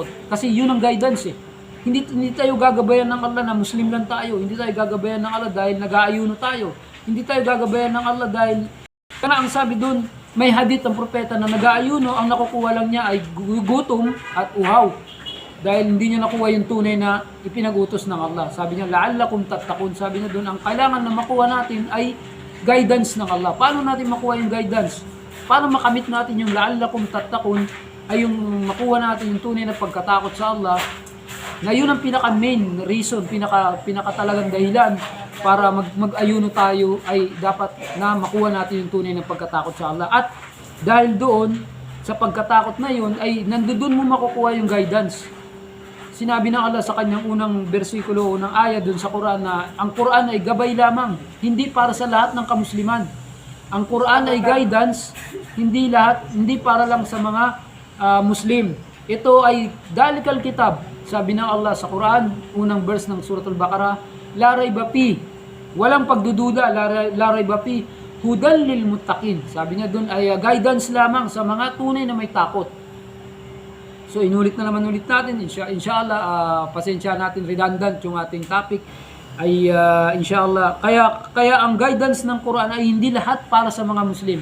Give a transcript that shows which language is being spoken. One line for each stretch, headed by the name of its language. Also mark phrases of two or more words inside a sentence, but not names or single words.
Filipino: Kasi yun ang guidance eh. Hindi tayo gagabayan ng Allah na Muslim lang tayo. Hindi tayo gagabayan ng Allah dahil nag-aayuno tayo. Hindi tayo gagabayan ng Allah dahil kana ang sabi doon, may hadith ang propeta na nag-aayuno, ang nakukuha lang niya ay gutom at uhaw. Dahil hindi niya nakuha yung tunay na ipinagutos ng Allah. Sabi niya,
Arabic: لعلكم تتقون.
Filipino: Sabi niya doon, ang kailangan na makuha natin ay guidance ng Allah. Paano natin makuha yung guidance? Paano makamit natin yung
Arabic: لعلكم تتقون
Filipino: ay yung makuha natin yung tunay na pagkatakot sa Allah. Ngayon ang pinaka-
English: main reason,
Filipino: pinaka talagang dahilan para mag-ayuno tayo ay dapat na makuha natin yung tunay ng pagkatakot sa Allah. At dahil doon, sa pagkatakot na yun ay nandoon mo makukuha yung guidance. Sinabi ng Allah sa kanyang unang bersikulo, unang ayat dun sa Quran na ang Quran ay gabay lamang, hindi para sa lahat ng kamusliman. Ang Quran ay guidance, hindi para lang sa mga Muslim. Ito ay
Arabic: ذلك الكتاب.
Filipino: Sabi ng Allah sa Quran, unang verse ng Suratul Baqarah,
Arabic: لا ريب في,
Filipino: walang pagdududa,
Arabic: لا ريب في، هدى للمتقين.
Filipino: Sabi niya doon ay guidance lamang sa mga tunay na may takot. So inulit na naman ulit natin, inshallah, pasensya natin redundant yung ating topic ay inshallah. Kaya ang guidance ng Quran ay hindi lahat para sa mga Muslim.